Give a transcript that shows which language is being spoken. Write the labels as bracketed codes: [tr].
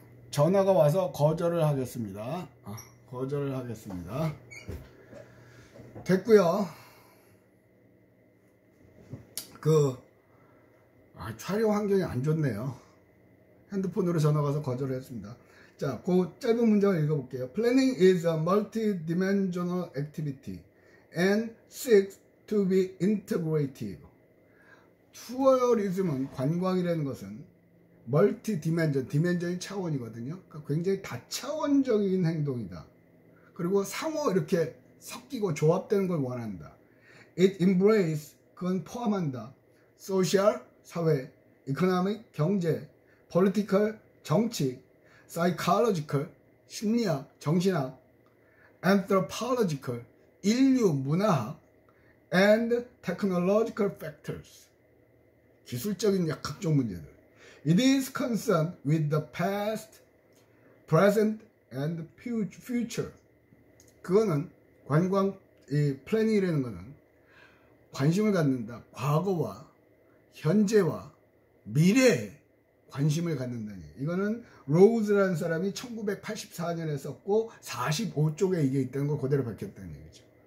[ko] 전화가 와서 거절을 하겠습니다. 거절을 하겠습니다. 됐고요. 촬영 환경이 안 좋네요. 핸드폰으로 전화가 와서 거절을 했습니다. 자, 그 짧은 문장을 읽어볼게요. [en] Planning is a multi-dimensional activity and seeks to be integrative. [ko] 투어리즘은, 관광이라는 것은 디멘전이 차원이거든요. 그러니까 굉장히 다차원적인 행동이다. 그리고 상호 이렇게 섞이고 조합되는 걸 원한다. [en] It embraces, [ko] 그건 포함한다. Social, 사회, Economic, 경제, Political, 정치, Psychological, 심리학, 정신학, Anthropological, 인류, 문화학, [en] and Technological factors, [ko] 기술적인 각종 문제들. [en] It is concerned with the past, present, and future. [ko] 그거는 이 플래닝이라는 거는 관심을 갖는다. 과거와 현재와 미래에 관심을 갖는다니. 이거는 로우즈라는 사람이 1984년에 썼고 45쪽에 이게 있다는 걸 그대로 밝혔다는 얘기죠.